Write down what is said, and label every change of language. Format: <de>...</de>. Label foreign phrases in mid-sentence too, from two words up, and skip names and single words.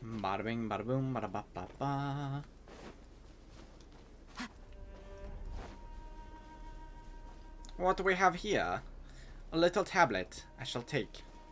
<en>Bada bing, bada boom, bada ba ba ba. What do we have here? A little tablet. I shall take.</en>